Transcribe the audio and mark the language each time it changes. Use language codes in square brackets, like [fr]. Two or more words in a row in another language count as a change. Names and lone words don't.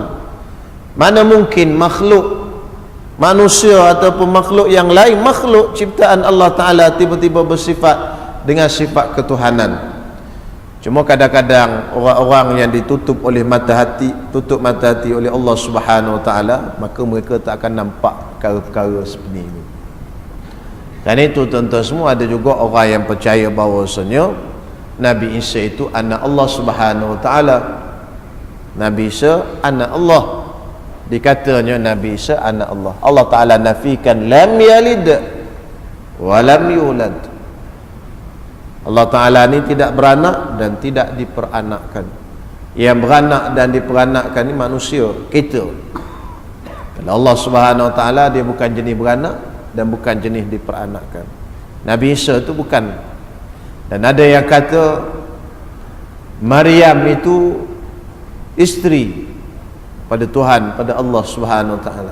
[ms] Mana mungkin makhluk manusia ataupun makhluk yang lain, makhluk ciptaan Allah Ta'ala, tiba-tiba bersifat dengan sifat ketuhanan. Cuma kadang-kadang orang-orang yang ditutup oleh mata hati, tutup mata hati oleh Allah [ar] سبحانه وتعالى, [ms] maka mereka tak akan nampak perkara-perkara seperti ini. Kerana itu tuan-tuan semua, ada juga orang yang percaya bahawasanya Nabi Isa itu anak Allah [ar] سبحانه وتعالى. [ms] Nabi Isa anak Allah. Dikatanya Nabi Isa anak Allah. Allah Taala nafikan [ar] لم يلد ولم يولد. [ms] Allah Ta'ala ni tidak beranak dan tidak diperanakkan. Yang beranak dan diperanakkan ni manusia, kita. Kalau Allah [ar] سبحانه وتعالى, [ms] dia bukan jenis beranak dan bukan jenis diperanakkan. Nabi Isa tu bukan. Dan ada yang kata Maryam itu isteri pada Tuhan, pada Allah [ar] سبحانه وتعالى.